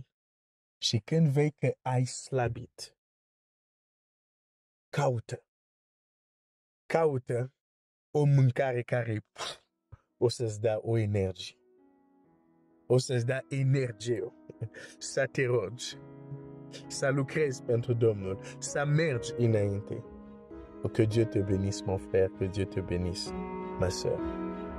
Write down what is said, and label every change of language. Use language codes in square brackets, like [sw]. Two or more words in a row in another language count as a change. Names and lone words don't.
[ro] Și când vei că ai slabit, caută o mâncare care o să-ți dea o energie. O să-ți dea energie. Să te rogi. Să lucrezi pentru Domnul. Să mergi înainte. [fr] Que Dieu te bénisse, mon frère. Que Dieu te bénisse, ma soeur.